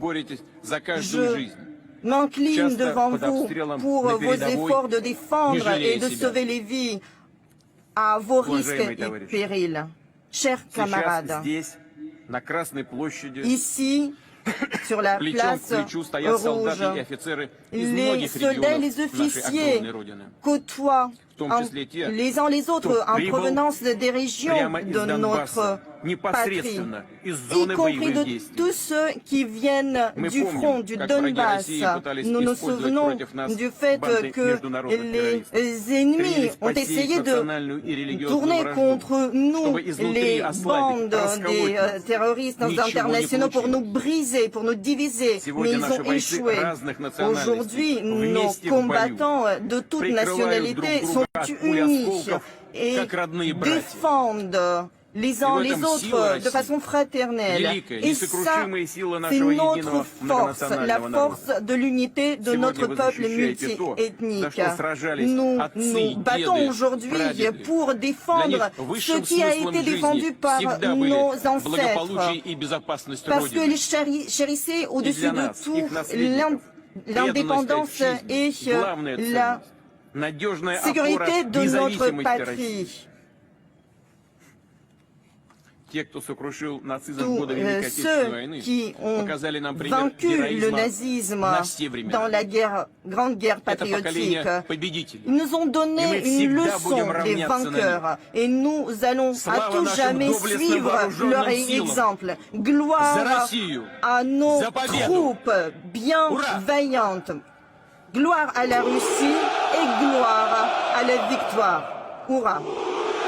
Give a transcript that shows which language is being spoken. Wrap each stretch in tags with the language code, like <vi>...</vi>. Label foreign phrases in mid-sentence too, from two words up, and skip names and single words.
<fr>Je m'incline devant vous pour vos efforts de défendre et de sauver les vies à vos risques et périls. Chers camarades, ici, sur la place rouge, les soldats et les officiers côtoient</fr> <ru>том числе те,</ru> <fr>les uns les autres</fr> <ru>кто</ru> <fr>en</fr> <ru>прибыл</ru> <fr>provenance des régions</fr> <ru>прямо из</ru> <fr>de notre</fr> <ru>Донбасса,</ru> <fr>patrie,</fr> <ru>непосредственно из</ru> <fr>y</fr> <ru>зоны</ru> <fr>compris</fr> <ru>боевых</ru> <fr>de</fr> <ru>действий.</ru> <fr>tous ceux qui viennent</fr> <ru>Мы</ru> <fr>du</fr> <ru>помним,</ru> <fr>front, du</fr> <ru>как враги</ru> <fr>Donbass.</fr> <ru>России пытались</ru> <fr>Nous nous</fr> <ru>использовать</ru> <fr>souvenons</fr> <ru>против нас</ru> <fr>du fait</fr> <ru>банды</ru> <fr>que</fr> <ru>международных террористов.</ru> <fr>les ennemis</fr> <ru>Стремились</ru> <fr>ont</fr> <ru>посеять</ru> <fr>essayé de</fr> <ru>национальную и религиозную</ru> <fr>tourner</fr> <ru>вражду,</ru> <fr>contre nous</fr> <ru>чтобы изнутри</ru> <fr>les</fr> <ru>ослабить,</ru> <fr>bandes</fr> <ru>расколоть</ru> <fr>des</fr> <ru>нас.</ru> <fr>terroristes</fr> <ru>Ничего не</ru> <fr>internationaux pour nous</fr> <ru>получилось.</ru> <fr>briser, pour nous diviser.</fr> <ru>Сегодня</ru> <fr>Mais ils</fr> <ru>наши</ru> <fr>ont</fr> <ru>бойцы</ru> <fr>échoué.</fr> <ru>разных национальностей</ru> <fr>Aujourd'hui, nos</fr> <ru>вместе в бою</ru> <fr>combattants de toutes</fr> <ru>прикрывают друг</ru> <fr>nationalités</fr> <ru>друга</ru> <fr>sont</fr> <ru>от пуль</ru> <fr>unis</fr> <ru>осколков,</ru> <fr>et</fr> <ru>как родные братья.</ru> <fr>défendent les uns</fr> <ru>в</ru> <fr>les</fr> <ru>этом сила</ru> <fr>autres</fr> <ru>России.</ru> <fr>de façon fraternelle.</fr> <ru>Великая,</ru> <fr>Et ça,</fr> <ru>несокрушимая сила</ru> <fr>c'est</fr> <ru>нашего</ru> <fr>notre</fr> <ru>единого</ru> <fr>force, la</fr> <ru>многонационального</ru> <fr>force</fr> <ru>народа.</ru> <fr>de l'unité de</fr> <ru>Сегодня</ru> <fr>notre</fr> <ru>вы</ru> <fr>peuple</fr> <ru>защищаете то, за</ru> <fr>multiethnique.</fr> <ru>что сражались</ru> <fr>Nous</fr> <ru>отцы,</ru> <fr>nous battons</fr> <ru>деды,</ru> <fr>aujourd'hui</fr> <ru>прадеды.</ru> <fr>pour</fr> <ru>Для</ru> <fr>défendre</fr> <ru>них</ru> <fr>ce</fr> <ru>высшим</ru> <fr>qui a</fr> <ru>смыслом</ru> <fr>été</fr> <ru>жизни</ru> <fr>défendu par</fr> <ru>всегда были</ru> <fr>nos</fr> <ru>благополучие</ru> <fr>ancêtres.</fr> <ru>и безопасность</ru> <fr>Parce que</fr> <ru>Родины.</ru> <fr>les chérissaient au-dessus</fr> <ru>для</ru> <fr>de</fr> <ru>нас,</ru> <fr>tout</fr> <ru>их наследников,</ru> <fr>l'indépendance</fr> <ru>преданность</ru> <fr>et</fr> <ru>отчизне, главная</ru> <fr>la</fr> <ru>ценность, надежная опора</ru> <fr>sécurité de notre</fr> <ru>независимости России.</ru> <fr>patrie.</fr> <ru>Те, кто сокрушил нацизм в</ru> <fr>Tous</fr> <ru>годы Великой Отечественной войны,</ru> <fr>qui ont</fr> <ru>показали нам пример</ru> <fr>vaincu le</fr> <ru>героизма</ru> <fr>nazisme</fr> <ru>на все времена.</ru> <fr>dans la grande guerre</fr> <ru>Это</ru> <fr>patriotique.</fr> <ru>поколение победителей.</ru> <fr>Ils nous ont Et donné</fr> <ru>мы</ru> <fr>une</fr> <ru>всегда</ru> <fr>leçon</fr> <ru>будем</ru> <fr>des</fr> <ru>равняться на</ru> <fr>vainqueurs et nous allons à</fr> <ru>Слава</ru> <fr>tout</fr> <ru>нашим</ru> <fr>jamais</fr> <ru>доблестным</ru> <fr>suivre</fr> <ru>вооруженным</ru> <fr>leur</fr> <ru>силам.</ru> <fr>exemple.</fr> <ru>За</ru> <fr>Gloire</fr> <ru>Россию!</ru> <fr>à nos</fr> <ru>За победу!</ru> <fr>troupes bien</fr> <ru>Ура!</ru> <fr>vaillantes. Gloire à la Russie et gloire à la victoire. Hurrah!</fr>